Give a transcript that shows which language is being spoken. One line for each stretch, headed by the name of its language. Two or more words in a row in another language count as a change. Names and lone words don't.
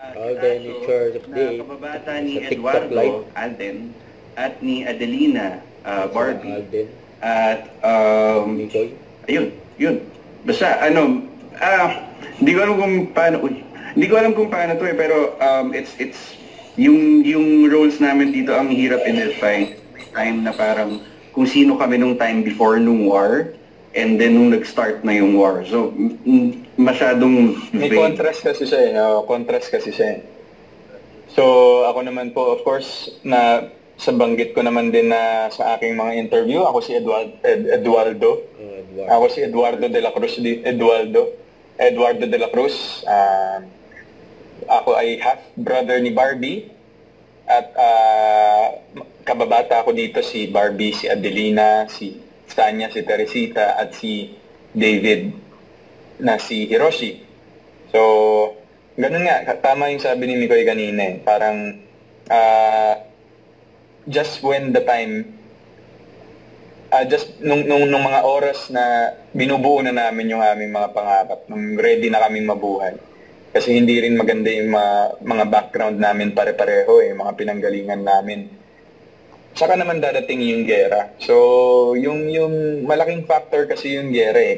English: Alden, it's yours of
Filipino: na
English: day.
Filipino: kababata ni Sa TikTok Eduardo live. Alden at ni Adelina Barbie. Alden. At Mikoy. ayun, yun. Basta hindi ko alam kung paano, hindi ko alam kung paano to pero it's yung roles namin dito ang hirap i-define. Time na parang kung sino kami nung
English: time before
Filipino: nung
English: war and then
Filipino: nung nag-start na yung war. So masyadong may vague. contrast kasi siya eh. Contrast kasi siya eh. So ako naman po of course na sa banggit ko naman din na sa aking mga interview, ako si Eduardo. Ako si Eduardo de la Cruz. Eduardo de la Cruz. Ako ay half-brother ni Barbie. At kababata ako dito si Barbie, si Adelina, si Tanya, si Teresita, at si David na si Hiroshi. So, ganun nga. Tama yung sabi ni Mikoy kanina eh. Parang
English: just when the time just
Filipino: nung mga oras na binubuo na namin yung aming mga pangarap, nung ready na kaming mabuhay. Kasi hindi rin maganda yung mga background namin pare-pareho eh, mga pinanggalingan namin. Saka naman dadating yung gera. So, yung malaking factor kasi yung gera eh.